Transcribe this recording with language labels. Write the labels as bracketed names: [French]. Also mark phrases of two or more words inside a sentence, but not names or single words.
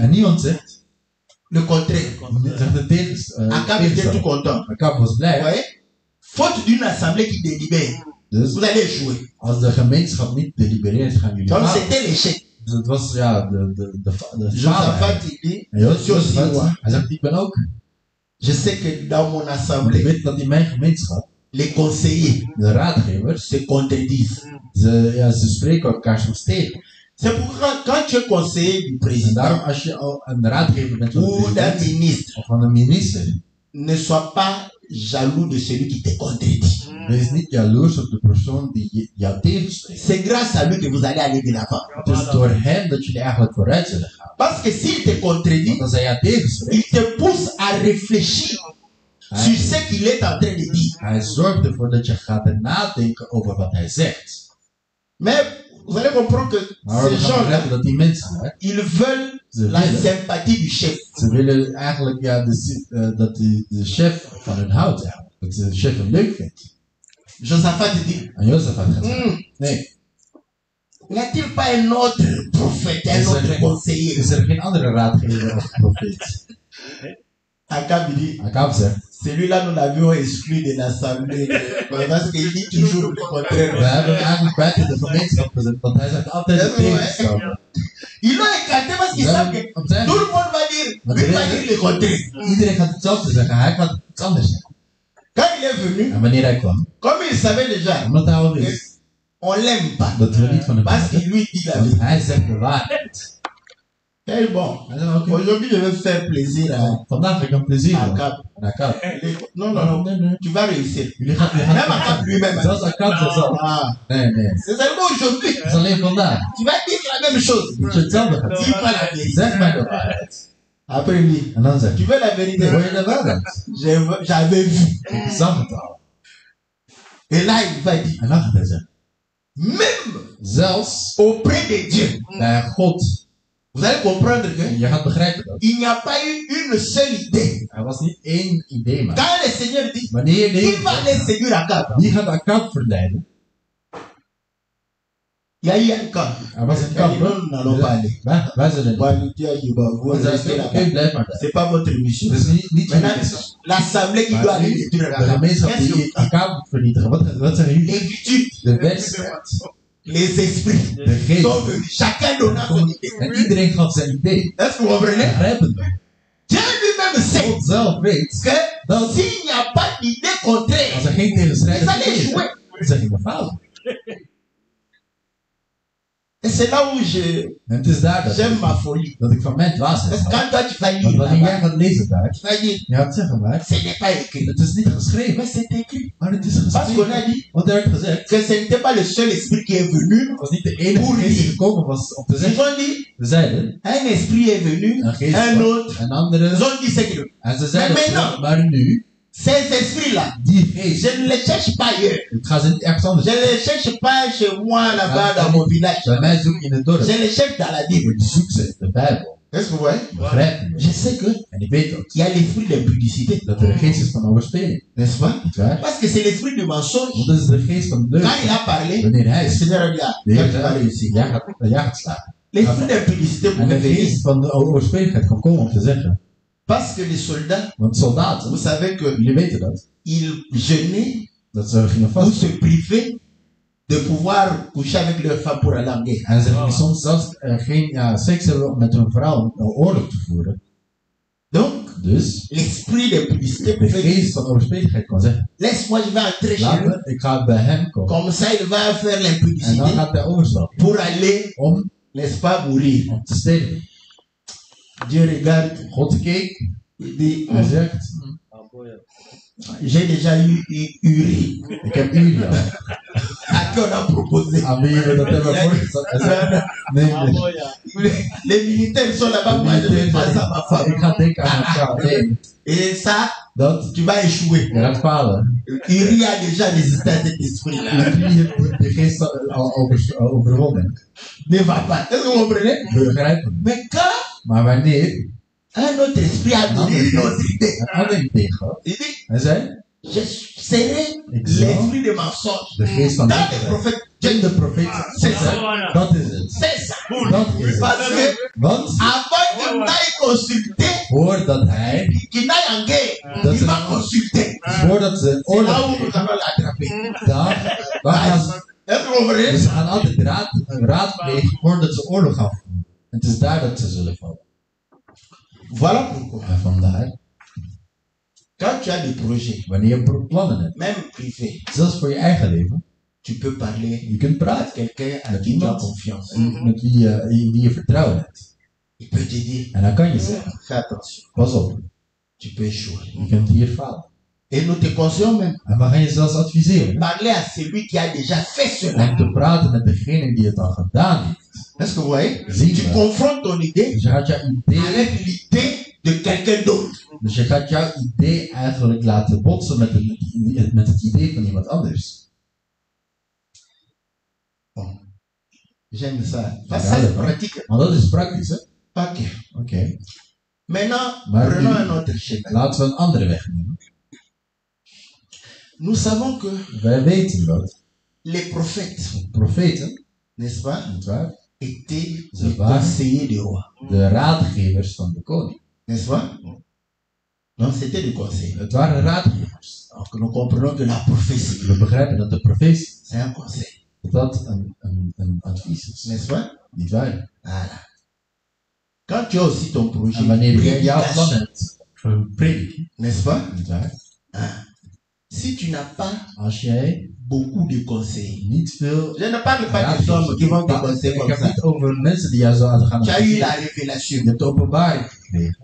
[Dutch] En niemand zegt [French] le contraire. [Dutch] het [French] Akab était tout [Dutch] tegenstander. [French] content. [Dutch] Akab was [French] Vous [Dutch] blij. [French] voyez? Faute d'une assemblée qui délibère, [Dutch] Dus [French] vous allez jouer. [Dutch] als de gemeenschap niet delibereert, gaan jullie [French] Donc [Dutch] falen. [French] c'était l'échec. [Dutch] Dus het was ja, de falen. [French] Josaphat, il dit, [Dutch] En [French] je suis aussi [Dutch] Jozefat, [French] roi. [Dutch] hij zegt, ik ben ook. [French] Je sais que dans mon [Dutch] Maar ik [French] assemblée, [Dutch] weet dat in mijn gemeenschap, [French] les conseillers [Dutch] de raadgevers, [French] se contredisent. [Dutch] ze spreken elkaar soms tegen. [French] C'est pourquoi quand tu es conseiller du [Dutch] En [French] président [Dutch] daarom als je al een raadgever bent van de [French] ou d'un [Dutch] president [French] ministre, [Dutch] of van een minister, [French] ne sois pas jaloux de celui qui te contredit. [Dutch] wees niet jaloers op de persoon die jou tegenspreekt. [French] C'est grâce à lui que vous allez aller de l'avant. [Dutch] Het is door hem dat jullie eigenlijk vooruit zullen gaan. [French] Parce que s'il te contredit, [Dutch] Want als hij jou tegenspreekt, [French] il te pousse à réfléchir sur ce qu'il est en train de dire. [Dutch] hij zorgt ervoor dat je gaat nadenken over wat hij zegt. [French] Mais vous allez comprendre que [Dutch] Maar we [French] ces [Dutch] gaan [French] gens-là, [Dutch] begrijpen dat die mensen, hè, [French] ils veulent [Dutch] ze [French] la [Dutch] willen, [French] sympathie du chef. [Dutch] ze willen eigenlijk ja, dat de chef van hun houdt. Eigenlijk. Dat de chef hem leuk vindt. [French] Josaphat dit, [Dutch] En Jozefat gaat zeggen, nee, [French] n'y a-t-il pas un autre prophète, un autre conseiller? [Dutch] is er geen andere raadgever of profeet? [French] Akab dit, [Dutch] Akab zegt, [French] celui-là nous l'avions exclu de l'assemblée. Parce qu'il dit toujours le [Dutch] we [French] contraire. [Dutch] hebben hem eigenlijk buiten de gemeenschap gezet, want hij zegt altijd het tegenstelde. [French] Ils l'ont écarté parce qu'ils [Dutch] We [French] savent [Dutch] hebben [French] que [Dutch] op zijn- [French] tout le monde va dire, lui va dire le contraire. [Dutch] Iedereen gaat hetzelfde zeggen, hij gaat iets anders zeggen. [French] Quand il est venu, [Dutch] En wanneer hij kwam, [French] comme il savait déjà, [Dutch] omdat hij al wist [French] on l'aime pas. [Dutch] dat we niet van hem [French] Parce [Dutch] houden, [French] qu'il lui dit la [Dutch] want [French] vérité. [Dutch] hij zegt de waarheid. [French] Eh bon, [Dutch] Hij zegt, oké, [French] aujourd'hui je vais faire plaisir à [Dutch] vandaag ga ik een plezier doen. [French] Akab. [Dutch] En Akab, [French] Non, non, non, [Dutch] nee, nee, [French] tu vas réussir. [Dutch] jullie gaan [French] Même Akab lui-même. [Dutch] zelfs Akab zegt zelf, Ah, nee, nee, [French] c'est seulement aujourd'hui. [Dutch] het is alleen vandaag. [French] Tu vas dire la même chose. [Dutch] Dat je hetzelfde gaat [French] Dis [Dutch] zeggen. [French] pas la vérité. [Dutch] Zeg mij de waarheid. [French] Après lui, [Dutch] En dan zeg [French] tu [Dutch] je, [French] veux la vérité? [Dutch] wil je de waarheid? [French] J'avais vu. [Dutch] Ik zag het al. [French] Et là, il va dire, [Dutch] En dan gaat hij zeggen, [French] même [Dutch] zelfs [French] auprès de Dieu, [Dutch] bij God, [French] vous allez comprendre que [Dutch] je gaat begrijpen dat, [French] il n'y a pas eu une seule idée. [Dutch] er was niet één idee maar. [French] Quand le Seigneur dit, [Dutch] Wanneer de [French] il va [Dutch] Heer [French] aller séduire Akab, [Dutch] wie gaat Akab verleiden? [French] il y a eu un camp. [Dutch] Er was een [French] Il a [Dutch] kamp. [French] dit, non, nous n'allons pas aller. [Dutch] Wij zullen niet. [French] Bon, il dit à Yuba, vous [Dutch] We [French] restez [Dutch] zeggen, [French] là-bas. [Dutch] oké, blijf maar daar. [French] C'est pas votre mission. [Dutch] Het is niet [French] Maintenant, [Dutch] jullie missie. [French] l'assemblée qui doit [Dutch] Maar [French] aller [Dutch] nu, [French] détruire [Dutch] de [French] Akab. [Dutch] gemeenschap [French] Qu'est-ce que [Dutch] die Akab moet vernietigen. Wat zeggen jullie? [French] les virtudes, [Dutch] De wedstrijd. [French] les esprits [Dutch] De geest. [French] sont venus. Chacun donna son idée. [Dutch] En iedereen gaf zijn idee. [French] Est-ce que vous comprenez? [Dutch] Begrijpen we? [French] Dieu lui-même sait [Dutch] God zelf weet [French] que [Dutch] dat [French] s'il n'y a pas d'idée contraire, [Dutch] als er geen tegenstrijdige [French] vous allez [Dutch] idee is, [French] jouer. [Dutch] dan zeg je me falen. [French] Et c'est là où [Dutch] En het is daar [French] j'aime ma folie. [Dutch] dat ik van mijn dwaasheid [French] Parce que [Dutch] hou. [French] quand toi tu vas [Dutch] Want [French] lire [Dutch] wanneer jij [French] là-bas, [Dutch] gaat lezen daar, [French] tu vas dire, [Dutch] je gaat zeggen maar, [French] ce n'est pas écrit. [Dutch] het is niet geschreven, [French] Mais c'est écrit. [Dutch] maar het is [French] Parce qu'on a [Dutch] geschreven. [French] dit [Dutch] Want er werd gezegd, [French] que ce n'était pas le seul esprit qui est venu. [Dutch] het was niet de enige geest die gekomen was om te [French] Ils [Dutch] zeggen. [French] ont dit, [Dutch] Ze zeiden, [French] un esprit est venu, [Dutch] een geest [French] un [Dutch] was, [French] autre. [Dutch] een andere. [French] Ils ont dit ce qu'ils [Dutch] En ze zeiden, [French] Maar maintenant, [Dutch] maar nu, [French] ces esprits-là, [Dutch] die geest, [French] je ne les cherche pas ailleurs. [Dutch] ik ga ze niet ergens anders [French] Je ne les cherche pas chez moi là-bas dans mon village. [Dutch] bij mij zoek in het dorp. [French] Je les cherche dans la Bible. [Dutch] Ik zoek ze in de Bijbel. [French] Est-ce que vous voyez? [Dutch] Begrijp je? [French] Je sais que [Dutch] En ik weet ook [French] il y a l'esprit d'impudicité, [Dutch] dat er een geest is van overspeling. [French] n'est-ce pas? [Dutch] Niet waar? [French] Parce que c'est l'esprit du mensonge. [Dutch] Want dat is de geest van de [French] Quand il [Dutch] leugen. [French] a parlé, [Dutch] Wanneer hij [French] le [Dutch] is, [French] Seigneur a dit, ah, [Dutch] de [French] toi, [Dutch] Heer [French] tu vas réussir. [Dutch] zei, jij gaat slagen. [French] L'esprit d'impudicité [Dutch] En [French] pouvait [Dutch] de [French] venir. [Dutch] geest van de overspeligheid kan komen om te zeggen. [French] Parce que les soldats, [Dutch] Want soldaten, [French] vous savez que [Dutch] jullie weten dat, [French] ils jeûnaient [Dutch] dat ze gingen [French] ou [Dutch] vast [French] se privaient de pouvoir coucher avec leur femme pour aller en guerre. [Dutch] En ze gingen soms zelfs geen seks hebben met hun vrouw om oorlog te voeren. [French] Donc, [Dutch] Dus [French] l'esprit de publicité [Dutch] de [French] pouvait dire, [Dutch] geest van overspeligheid kon zeggen, [French] laisse-moi, je vais entrer chez lui. [Dutch] laat me, ik ga bij hem komen. [French] Comme ça, il va faire [Dutch] En dan [French] l'impudicité [Dutch] gaat hij overstappen [French] pour aller, [Dutch] om [French] n'est-ce pas, mourir. [Dutch] te sterven. [French] Dieu regarde, [Dutch] God keek, [French] il dit, [Dutch] hij zegt, [French] j'ai déjà eu Uri, [Dutch] ik heb jullie al. [French] à qui on a proposé. [Dutch] Aan wie we dat hebben voorgesteld. Hij zegt, nee, [French] Les militaires sont là-bas, moi je vais pas à ma femme. [Dutch] ik ga denken aan mijn vrouw. Nee, [French] Et ça, [Dutch] dat, [French] tu vas échouer. [Dutch] je gaat falen. [French] Uri a déjà résisté à cet esprit-là. [Dutch] Jullie hebben de geest al overwonnen. [French] Ne va pas. Est-ce que vous comprenez? [Dutch] Begrijpen. [French] Mais quand [Dutch] Maar wanneer [French] un autre esprit a donné une autre idée, [Dutch] een ander idee gehad, [French] il dit, [Dutch] hij zei, [French] je serai l'esprit de mensonge. [Dutch] de geest van [French] Dans les prophètes, [Dutch] in de profeet, [French] c'est ça. [Dutch] dat is het. [French] C'est ça. [Dutch] Dat is het. [French] Parce que [Dutch] Want [French] avant qu'il n'aille consulter, [Dutch] voordat hij, [French] qu'il n'aille en guerre, [Dutch] Dat [French] il [Dutch] is- [French] va consulter. [Dutch] voordat ze [French] C'est là où [Dutch] oorlog [French] nous allons l'attraper. [Dutch] dan gaan ze, [French] Est-ce que vous comprenez? [Dutch] dus ze gaan altijd raadplegen voordat ze oorlog gaan voeren. Het is daar dat ze zullen vallen. [French] Voilà pourquoi. [Dutch] En vandaar, [French] Quand tu as des projets, [Dutch] wanneer je plannen hebt, [French] même privés, [Dutch] zelfs voor je eigen leven, [French] tu peux parler [Dutch] je kunt [French] à [Dutch] praten [French] quelqu'un à [Dutch] met [French] qui tu as [Dutch] iemand [French] confiance. [Dutch] met wie je vertrouwen hebt. [French] Il peut te dire, [Dutch] En dan kan je zeggen, [French] fais attention, [Dutch] pas op, [French] tu peux échouer. [Dutch] je kunt hier falen. [French] Et nous te conseillons même, [Dutch] En we gaan je zelfs adviseren [French] parler à celui qui a déjà fait cela. [Dutch] om te praten met degene die het al gedaan heeft. [French] Est-ce que vous voyez? [Dutch] Zie [French] Tu [Dutch] je. [French] confrontes ton idée [Dutch] Dus je gaat jouw idee, [French] avec l'idée de quelqu'un d'autre. [Dutch] dus je gaat jouw idee eigenlijk laten botsen met het idee van iemand anders. [French] Bon. J'aime ça. [Dutch] Ja, [French] Ça, c'est [Dutch] dat- [French] pratique. [Dutch] Maar dat is praktisch, hè? [French] Ok. [Dutch] Oké. [French] Maintenant, [Dutch] Maar [French] prenons [Dutch] nu- [French] un autre schéma. [Dutch] Laten we een andere weg nemen. [French] Nous savons que [Dutch] Wij weten dat [French] les prophètes, [Dutch] profeten, [French] n'est-ce pas, [Dutch] nietwaar, [French] étaient [Dutch] Ze [French] les [Dutch] waren- [French] conseillers du roi. [Dutch] de raadgevers van de koning. [French] N'est-ce pas? Non, c'était des conseils. [Dutch] Het waren raadgevers. [French] Donc nous comprenons que la prophétie, [Dutch] We begrijpen dat de profetie, [French] c'est un conseil. [Dutch] dat een advies is. [French] N'est-ce pas? [Dutch] Nietwaar? [French] Voilà. Quand tu as aussi ton projet, [Dutch] En wanneer jij jouw plan [French] prédication, [Dutch] hebt voor een prediking, [French] n'est-ce pas? [Dutch] nietwaar? [French] Si tu n'as pas [Dutch] Als jij [French] beaucoup de conseils, [Dutch] niet veel [French] je ne parle pas des hommes qui vont te conseiller [Dutch] ik [French] comme [Dutch] heb [French] ça. [Dutch] niet over mensen die jou zouden gaan [French] Tu as eu [Dutch] adviseren. [French] la [Dutch] Je [French] révélation [Dutch] hebt de openbaring gekregen.